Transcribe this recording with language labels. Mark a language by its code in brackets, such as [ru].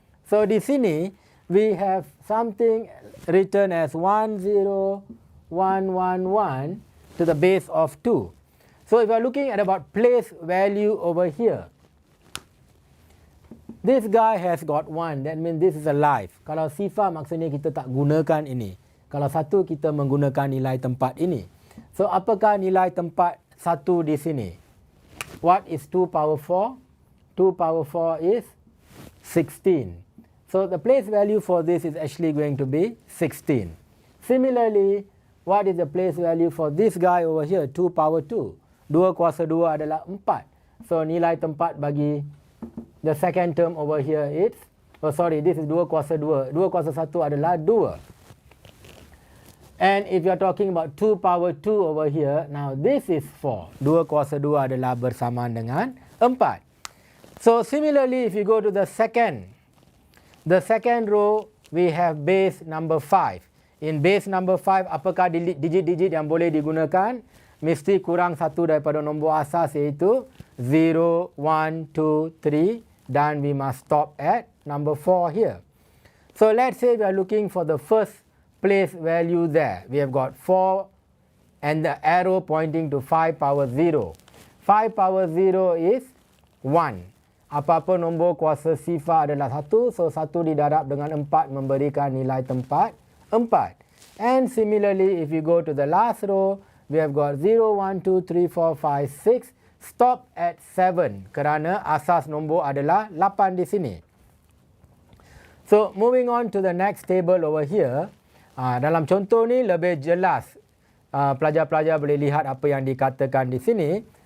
[en] So [ms] di sini [en] we have something written as 1, 0, 1, 1, 1 to the base of 2. So if you are looking at about place value over here, this guy has got 1, that means this is a live. [ms] Kalau sifar maksudnya kita tak gunakan ini. Kalau 1 kita menggunakan nilai tempat ini. So apakah nilai tempat 1 di sini? [en] What is 2 power 4? 2 power 4 is 16. So the place value for this is actually going to be 16. Similarly, what is the place value for this guy over here? 2 power 2. [ms] 2 kuasa 2 adalah 4. [en] So [ms] nilai tempat bagi [en] the second term over here is, this is 2 kuasa 2. [ms] 2 kuasa 1 adalah 2. [en] And if you are talking about 2 power 2 over here, now this is 4. [ms] 2 kuasa 2 adalah bersamaan dengan 4. [en] So similarly, if you go to the second row, we have base number 5. In base number 5, [ms] apakah digit-digit yang boleh digunakan? Mesti kurang 1 daripada nombor asas, iaitu 0, 1, 2, 3 dan [en] we must stop at number 4 here. So let's say we are looking for the first place value there. We have got 4 and the arrow pointing to 5 power 0. 5 power 0 is 1. [ms] Apa-apa nombor kuasa sifar adalah 1. So 1 didarab dengan 4 memberikan nilai tempat 4. [en] And similarly, if you go to the last row, we have got 0, 1, 2, 3, 4, 5, 6. Stop at 7 [ms] kerana asas nombor adalah 8 di sini. [en] So moving on to the next table over here. [ms] Dalam contoh ni lebih jelas. Pelajar-pelajar boleh lihat apa yang dikatakan di sini.